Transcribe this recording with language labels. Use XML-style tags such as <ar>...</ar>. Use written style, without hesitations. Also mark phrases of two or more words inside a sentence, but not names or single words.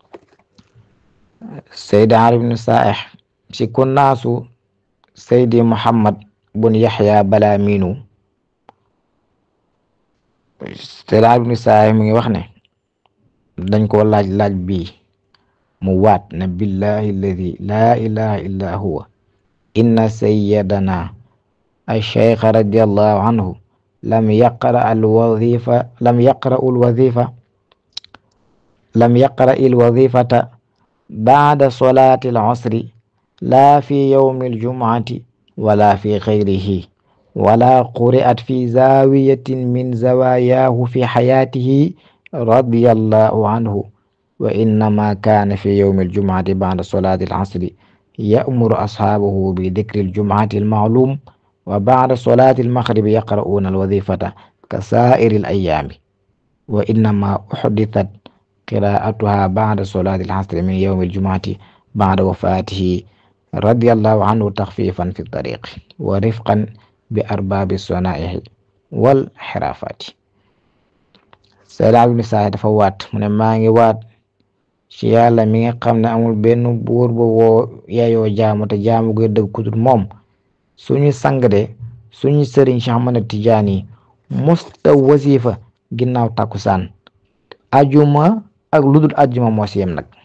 <wo>Seydi Ali ibn Sa'ih si kunnaasu Seydi Muhammad bun Yahya Balaminu Seydi Ali ibn Sa'ih mi ngi wax ne dañ ko laaj bii mu waat ne</wo> <ar>بالله الذي لا إله إلا هو إن سيدنا الشيخ رضي الله عنه لم يقرأ الوظيفة بعد صلاة العصر لا في يوم الجمعة ولا في غيره ولا قرئت في زاوية من زواياه في حياته رضي الله عنه وإنما كان في يوم الجمعة بعد صلاة العصر يأمر أصحابه بذكر الجمعة المعلوم وبعد صلاة المغرب يقرءون الوظيفة كسائر الأيام وإنما أحدثت قراءتها بعد صلاة العصر من يوم الجمعة بعد وفاته رضي الله عنه تخفيفا في الطريق ورفقا بأرباب الصنائع والحرف.</ar> <wo>Seydi Ali ibn Sa'ih dafa waat mu ne maa ngi waat ci yàlla mi nga xam ne amul benn buur bu woo yeyoo jaamu te jaamu gu dëgg ku dul moom suñu sang de suñu sëriñ Cheikh Ahmad Tidiane musta wasifa ginnaaw takkusaan ajuma ak ludul ajuma moo si yem nag</wo>